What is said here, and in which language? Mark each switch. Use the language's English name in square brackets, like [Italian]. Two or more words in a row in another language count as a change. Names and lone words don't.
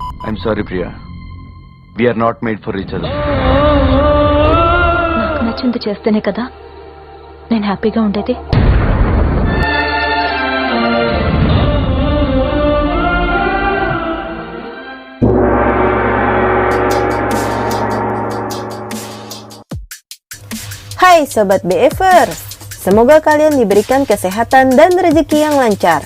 [English] I'm sorry, Priya. We are not made for each other. [Telugu] నాకు నచ్చింది చేస్తేనే కదా నేను హ్యాపీగా ఉండేది. [Indonesian] Hai Sobat BFers, semoga kalian diberikan kesehatan dan rezeki yang lancar.